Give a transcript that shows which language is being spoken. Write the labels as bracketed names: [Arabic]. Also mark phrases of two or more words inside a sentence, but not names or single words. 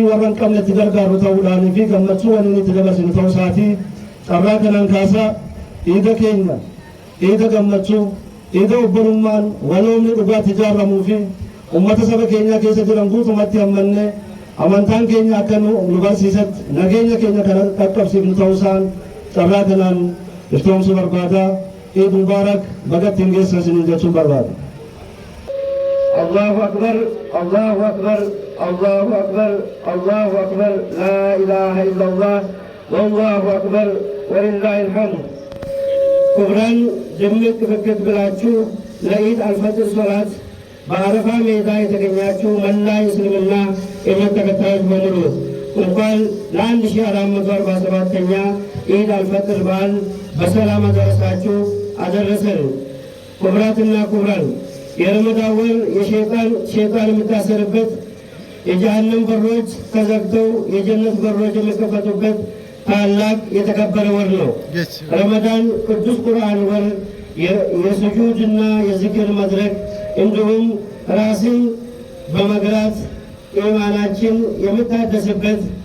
[Oromo] warra hin qabne itti gargaaru ta'uudhaanii fi gammachuu waliin itti dabarsinu ta'uu isaatii carraa kanaan kaasaa Iida keenya Iida gammachuu Iida obbolummaan waloomni dhugaatti ijaarramuu fi ummata saba keenyaa keessa jiran guutumatti hammannee amantaan keenya akka nu barsiisatti nageenya keenya kana qaqqabsiifnu ta'uu isaan carraa kanaan iftoomsuu barbaada. [Arabic] عيد مبارك [Oromo] bagatti hin geessan isiniin jechuun barbaada. [Arabic] الله أكبر الله أكبر الله أكبر الله أكبر لا إله إلا الله والله أكبر ولله الحمد. [Amharic] ክቡራን ድምቅ ፍክት ብላችሁ ለኢድ አልፈጥር ሶላት በአረፋ ሜዳ የተገኛችሁ መላ እስልምና እምነት ተከታዮች በሙሉ እንኳን ለ1447ኛ ኢድ አልፈጥር በዓል በሰላም አደረሳችሁ አደረሰን። ክቡራትና ክቡራን የረመዳን ወር ሸይጣን የሚታሰርበት የጀሃነም በሮች ተዘግተው የጀነት በሮች የሚከፈቱበት ታላቅ የተከበረ ወር ነው። ረመዳን ቅዱስ ቁርአን ወር የስጁድና የዝክር መድረክ እንዲሁም ራስን በመግራት ኢማናችን የሚታደስበት